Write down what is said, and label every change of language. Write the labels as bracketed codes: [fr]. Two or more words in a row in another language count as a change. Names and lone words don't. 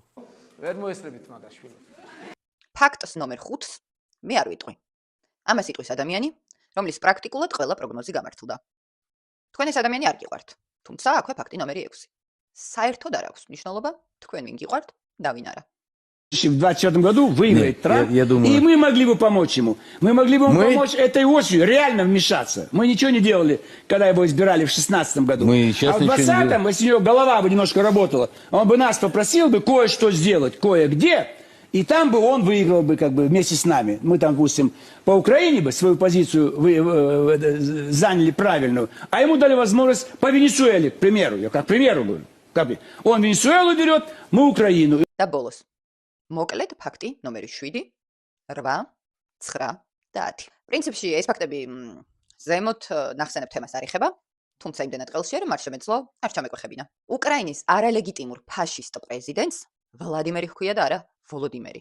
[ka] ვერ მოესწრებით მაგაშვილო. ფაქტს ნომერ 5-ს მე არ ვიტყვი. ამას იტყვის ადამიანი, რომლის პრაქტიკულად ყველა პროგნოზი გამართლდა. თქვენ ეს ადამიანი არ გიყვართ, თუმცა აქვე факти ნომერი 6. საერთოდ არ აქვს მნიშვნელობა, თქვენ ვინ გიყვართ და ვინ არა. [ru] В 2024 году выиграет Трамп, и мы могли бы помочь ему. Мы могли бы ему помочь этой осенью, реально вмешаться. Мы ничего не делали, когда его избирали в 2016 году. А в 2020-м, если у него голова бы немножко работала, он бы нас попросил бы кое-что сделать, кое-где, и там бы он выиграл бы как бы вместе с нами. Мы там, допустим, по Украине бы свою позицию заняли правильную, а ему дали возможность по Венесуэле, к примеру. Я как примеру говорю. Он Венесуэлу берет, мы Украину. [ka] და ბოლოს მოკლედ ფაქტი ნომერი 7, 8, 9 და 10. პრინციპში ეს ფაქტები ზემოთ ნახსენებ თემას არ ეხება, თუმცა იმდენად ყელშია, რომ არ შემეძლო, არ ჩამეკვეხებინა. უკრაინის არალეგიტიმურ ფაშისტ პრეზიდენტს ვლადიმერი ჰქვია და არა ვოლოდიმერი.